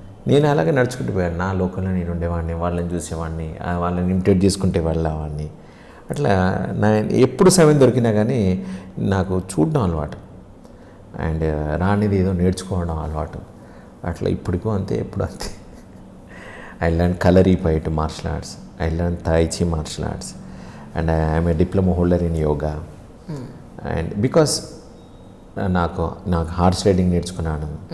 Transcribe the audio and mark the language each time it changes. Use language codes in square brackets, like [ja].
[te] నేను అలాగే నడుచుకుంటూ పోయాను. నా లోకల్లో నేను ఉండేవాడిని, వాళ్ళని చూసేవాడిని, వాళ్ళని ఇమిటేట్ చేసుకుంటే వెళ్ళేవాడిని. అట్లా నా ఎప్పుడు సమయం దొరికినా కానీ నాకు చూడడం అలవాటు అండ్ రానిది ఏదో నేర్చుకోవడం అలవాటు. అట్లా ఇప్పటికూ అంతే, ఎప్పుడు అంతే. [en] I learned Kalaripayattu martial arts. I learned Tai Chi martial arts. And I am a diploma holder in yoga. And because [te] నాకు హార్స్ రైడింగ్ నేర్చుకున్నాను.